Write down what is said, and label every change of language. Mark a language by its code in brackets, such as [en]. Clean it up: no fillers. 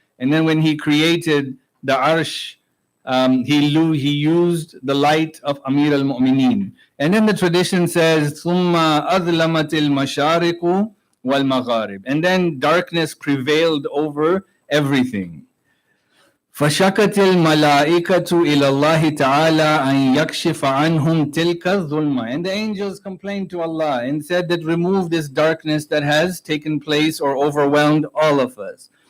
[en] And then when He created the arsh, He used the light of Amir al-Mu'mineen. And then the tradition says, [ar] ثُمَّ أَظْلَمَتِ الْمَشَارِقُ wal magharib, [en] and then darkness prevailed over everything. [ar] فشكت الملائكة إلى الله تعالى أن يكشف عنهم تلك الظلمة. [en] And the angels complained to Allah and said that remove this darkness that has taken place or overwhelmed all of us.